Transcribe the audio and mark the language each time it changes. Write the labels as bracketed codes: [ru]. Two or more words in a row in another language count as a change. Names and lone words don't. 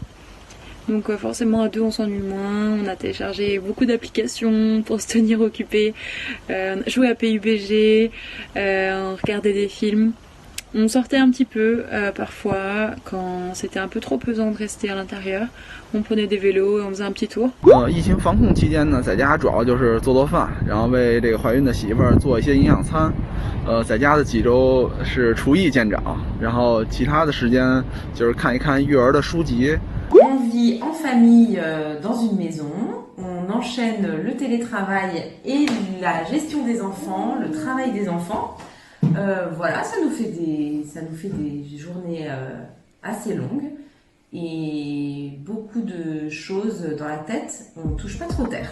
[fr] Donc forcément à deux on s'ennuie moins, on a téléchargé beaucoup d'applications pour se tenir occupé, jouer à PUBG, regarder des films. On sortait un petit peu parfois quand c'était un peu trop pesant de rester à l'intérieur. On prenait des vélos et on faisait un petit tour. [zh] 疫情防控期间呢，在家主要就是做饭，然后为这个怀孕的媳妇儿做一些营养餐。在家的几周是厨艺见长，然后其他的时间就是看一看育儿的书籍。 [fr] On vit en famille dans une maison, on enchaîne le télétravail et la gestion des enfants, le travail des enfants. Voilà, ça nous fait des journées assez longues et beaucoup de choses dans la tête, on ne touche pas trop terre.